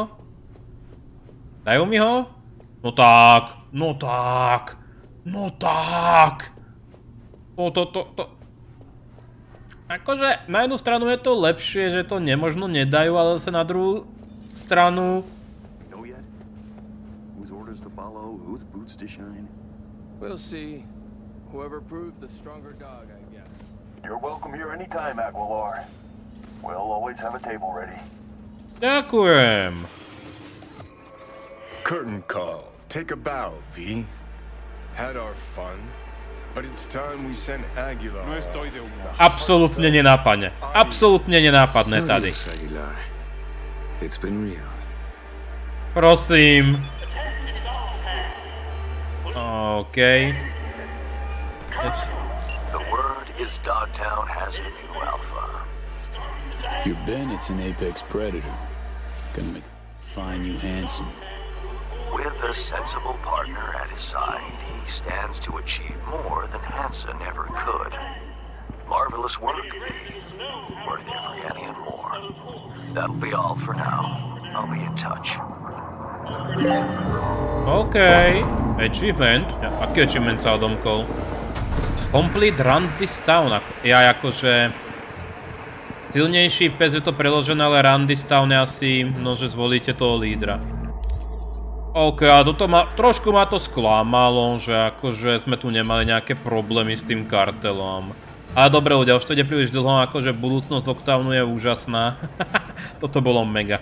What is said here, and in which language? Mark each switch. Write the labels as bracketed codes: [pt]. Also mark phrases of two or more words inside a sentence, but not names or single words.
[sk] Dajú mi ho? No tak. No tak. No tak. Akože na jednu stranu je to lepšie, že to nemožno nedajú, ale zase na druhú stranu... [en] We'll see. Whoever proves the stronger dog, I guess. You're welcome here anytime, Aguilar. We'll always have a table ready. [sk] Ďakujem. [en] Curtain call. Take a bow, V. Had our fun, but it's time we send Aguilar. [sk] Absolútne nenápadne. Absolútne nenápadné tady. [en] It's been real. [sk] Prosím. OK. [en] The word is Dogtown has a new alpha. Your Bennett's an apex predator. Gonna find you handsome. With a sensible partner at his side, he stands to achieve more than Hansen ever could. Marvelous work, worth every penny and more. That'll be all for now. I'll be in touch. OK. Achievement. [sk] Aký achievement sa odomkol? [en] Complete run this town. [sk] Ja akože... Silnejší pes je to preložené, ale [en] run this town [sk] je asi... No, že zvolíte toho lídra. OK, a trošku ma to sklamalo, že akože sme tu nemali nejaké problémy s tým kartelom. Ale dobre ľudia, už to ide príliš dlho, akože budúcnosť DogTownu je úžasná. Toto bolo mega.